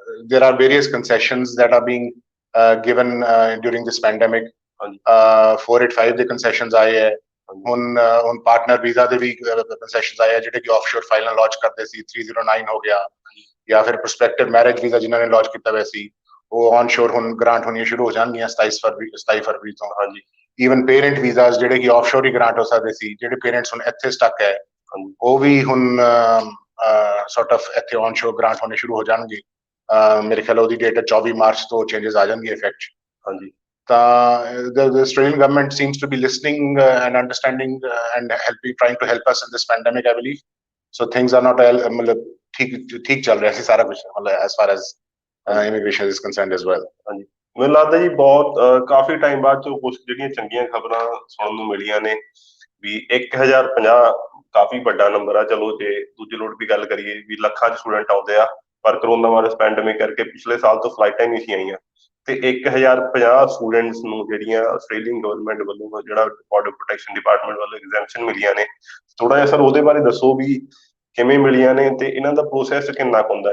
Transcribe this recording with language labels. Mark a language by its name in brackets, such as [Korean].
[English] there are various concessions that are being given during this pandemic. [Punjabi] 485 ਦੇ concessions ਆਏ ਹੈ। ਹੁਣ ਪਾਰਟਨਰ ਵੀਜ਼ਾ ਦੇ ਵੀ concessions ਆਏ ਹੈ ਜਿਹੜੇ ਕਿ ਆਫਸ਼ੋਰ ਫਾਈਲਾਂ ਲਾਂਚ ਕਰਦੇ ਸੀ। 309 ਹੋ ਗਿਆ ਜਾਂ ਫਿਰ ਪ੍ਰੋਸਪੈਕਟਿਵ ਮੈਰਿਜ ਵੀਜ਼ਾ ਜਿਨ੍ਹਾਂ ਨੇ ਲਾਂਚ ਕੀਤਾ ਹੋਇਆ ਸੀ ਉਹ ਔਨਸ਼ੋਰ ਹੁਣ ਗ੍ਰਾਂਟ ਹੋਣੀਆਂ ਸ਼ੁਰੂ ਹੋ ਜਾਣਗੀਆਂ 27 ਫਰਵਰੀ ਤੋਂ। ਹਾਂਜੀ, ਈਵਨ ਪੇਰੈਂਟ ਵੀਜ਼ਾਸ ਜਿਹੜੇ ਕਿ ਆਫਸ਼ੋਰ ਹੀ ਗ੍ਰਾਂਟ ਹੋ ਸਕਦੇ ਸੀ, ਜਿਹੜੇ ਪੇਰੈਂਟਸ ਹੁਣ ਇੱਥੇ ਸਟਕ ਹੈ ਉਹ ਵੀ ਹੁਣ ਸੌਰਟ ਆਫ ਇੱਥੇ ਔਨਸ਼ੋਰ ਗ੍ਰਾਂਟ ਹੋਣੇ ਸ਼ੁਰੂ ਹੋ ਜਾਣਗੇ। ਮੇਰੇ ਖਿਆਲ ਉਹਦੀ ਡੇਟ 24 ਮਾਰਚ ਤੋਂ ਚੇਂਜਸ ਆ ਜਾਣਗੇ ਇਫੈਕਟ। ਹਾਂਜੀ, ਤਾਂ [English] the Australian government seems to be listening and understanding and trying to help us in this pandemic, I believe. So things are not [Hindi] मतलब ठीक चल रहा है सारा कुछ मतलब [English] as far as immigration is concerned as well. [Punjabi] ਹਾਂਜੀ, ਮੈਨੂੰ ਲੱਗਦਾ ਜੀ ਬਹੁਤ ਕਾਫੀ ਟਾਈਮ ਬਾਅਦ ਚੋਂ ਕੁਝ ਜਿਹੜੀਆਂ ਚੰਗੀਆਂ ਖਬਰਾਂ ਸੁਣਨ ਨੂੰ ਮਿਲੀਆਂ ਨੇ ਵੀ 1050 ਕਾਫੀ ਵੱਡਾ ਨੰਬਰ ਆ। ਚਲੋ ਜੇ ਦੂਜੇ ਲੋਟ ਵੀ ਗੱਲ ਕਰੀਏ ਵੀ ਲੱਖਾਂ ਚ ਸਟੂਡੈਂਟ ਆਉਂਦੇ ਆ, ਪਰ ਕਰੋਨਾ ਵਾਇਰਸ ਪੈਂਡੇਮਿਕ ਕਰਕੇ ਪਿਛਲੇ ਸਾਲ ਤੋਂ ਫਲਾਈਟਾਂ ਨਹੀਂ ਸੀ ਆਈਆਂ ਤੇ 1050 ਸਟੂਡੈਂਟਸ ਨੂੰ ਜਿਹੜੀਆਂ ਆਸਟ੍ਰੇਲੀਅਨ ਗਵਰਨਮੈਂਟ ਵੱਲੋਂ ਜਿਹੜਾ ਬਾਰਡਰ ਪ੍ਰੋਟੈਕਸ਼ਨ ਡਿਪਾਰਟਮੈਂਟ ਵੱਲੋਂ ਐਗਜ਼ੈਂਪਸ਼ਨ ਮਿਲੀਆਂ ਨੇ, ਥੋੜਾ ਜਿਹਾ ਸਰ ਉਹਦੇ ਬਾਰੇ ਦੱਸੋ ਵੀ ਕਿਵੇਂ ਮਿਲੀਆਂ ਨੇ ਤੇ ਇਹਨਾਂ ਦਾ ਪ੍ਰੋਸੈਸ ਕਿੰਨਾ ਕੁ ਹੁੰਦਾ?